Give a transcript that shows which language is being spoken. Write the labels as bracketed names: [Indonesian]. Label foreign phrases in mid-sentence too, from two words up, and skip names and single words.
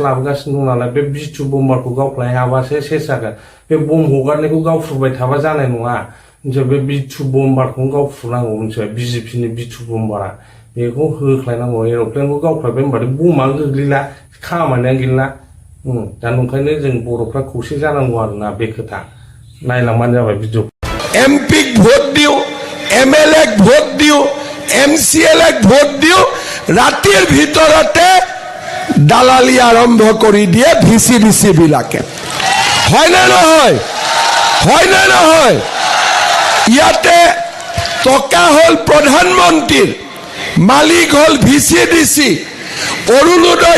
[Bodo] लाबोगासिनो दं नालाय बे B2 बम्बारखौ गावफ्लाय हाबासो सेस जागोन बे बम हगारनायखौ गावफ्रुबाय थाबा जानाय नङा मिथिबाय बे B2 बम्बारखौनो गावफ्रुनांगौ मिथिबाय बिजेपि नि B2 बम्बारा बेखौ होख्लायनांगौ एर'प्लेनखौ गावफ्लायबाय होनबाथाय बमानो गोग्लैला खामानियानो गैला दा ओंखायनो जों बर'फ्रा खौसे जानांगौ आरोना बे खोथा नायलांबानो जाबाय भिडिअ [Assamese] MP ভোট দিও MLA ভোট দিও MCLক ভোট দিও ৰাতিৰ ভিতৰতে দালালি আৰম্ভ কৰি দিয়ে ভিচিডিচি বিলাকে হয় না নহয় ইয়াতে টকা হল প্ৰধানমন্ত্ৰীৰ মালিক হল ভিচিডিচি অৰুণোদয়